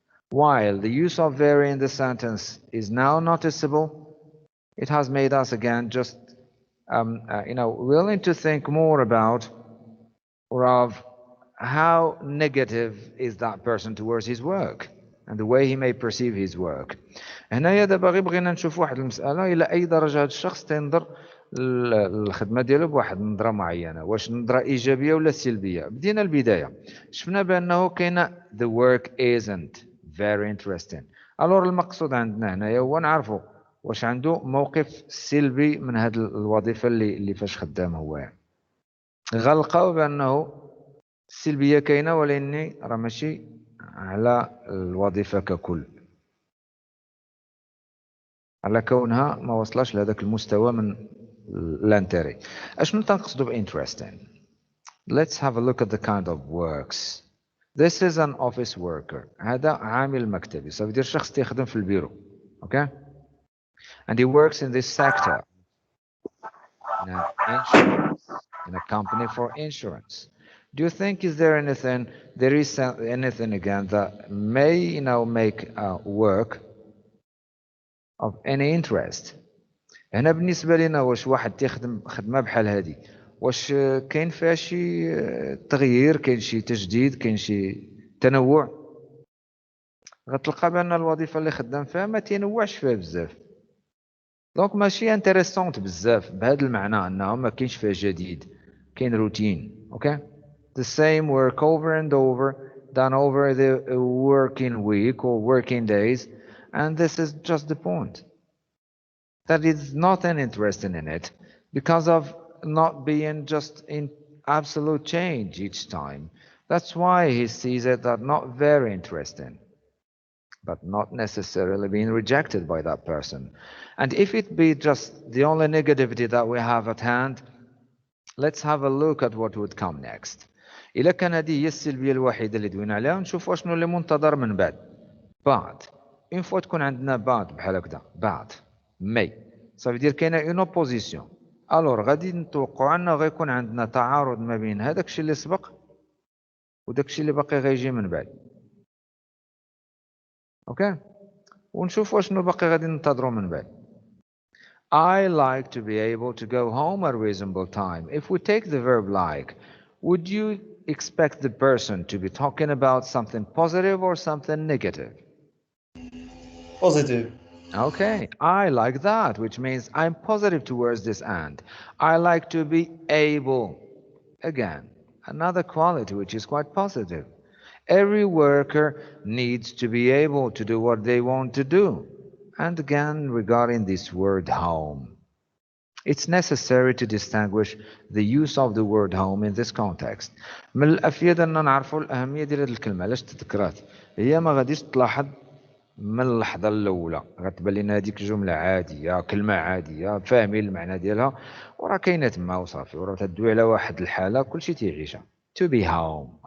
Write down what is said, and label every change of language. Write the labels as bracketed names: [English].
[English] While the use of very in the sentence is now noticeable, it has made us again just willing to think more about or of how negative is that person towards his work and the way he may perceive his work. [Arabic] هنايا دابا غير بغينا نشوف واحد المسألة إلى أي درجة هذا الشخص تنظر الخدمة ديالو بواحد النظرة معينة، واش نظرة إيجابية ولا سلبية. بدينا البداية، شفنا بأنه كاينة [English] the work isn't very interesting. [Arabic] ألور المقصود عندنا هنايا هو نعرفوا واش عنده موقف سلبي من هذه الوظيفة اللي فاش خدام هو. غنلقاو بأنه السلبية كاينة، ولكن راه ماشي على الوظيفة ككل، على كونها ما وصلش لهذاك المستوى من الانتري. اشنو تنقصدو ب [English] interesting؟ Let's have a look at the kind of works. This is an office worker. [Arabic] هذا عامل مكتبي، صافي دير شخص تيخدم في البيرو. [English] Okay? And he works in this sector. In an insurance, in a company for insurance. Do you think there is anything again that may make work of any interest؟ [Arabic] هنا بالنسبة لنا واش واحد تخدم خدمة بحال هذه، واش كاين فيها شي تغيير، كاين شي تجديد، كاين شي تنوع؟ غتلقى بأن الوظيفة اللي خدام فيها ما تنوعش فيها بزاف، دونك ماشي انتريسونت بزاف بهذا المعنى انه ما كاينش فيها جديد، كاين روتين. اوكي؟ [English] the same work over and over done over the working week or working days, and this is just the point. That is nothing interesting in it because of not being just in absolute change each time. That's why he sees it that not very interesting, but not necessarily being rejected by that person. And if it be just the only negativity that we have at hand, let's have a look at what would come next. [Arabic] إلا كان هذه هي السلبية الوحيدة اللي دوينا عليها، نشوفوا شنو اللي منتظر من بعد. بعد اون فوا تكون عندنا بعد بحال هكذا بعد مي صافي دير كاينه اون اوبوزيسيون، الور غادي نتوقعوا انه غيكون عندنا تعارض ما بين هذاك الشيء اللي سبق وداك الشيء اللي باقي غيجي من بعد. اوكي؟ ونشوفوا شنو باقي غادي ننتظروا من بعد. [English] I like to be able to go home at a reasonable time. If we take the verb like, would you expect the person to be talking about something positive or something negative? Positive. Okay, I like that, which means I'm positive towards this end. I like to be able. Again, another quality which is quite positive. Every worker needs to be able to do what they want to do. And again, regarding this word home, it's necessary to distinguish the use of the word home in this context. [Arabic] من الأفيد أن نعرفوا الأهمية ديال هذه الكلمة. علاش تذكرات؟ هي ما غاديش تلاحظ من اللحظة الأولى، غتبان لنا هذيك جملة عادية، كلمة عادية، فاهمين المعنى ديالها، وراه كاينة تما وصافي، وراه تدوي على واحد الحالة كلشي تيعيشها. [English] To be home.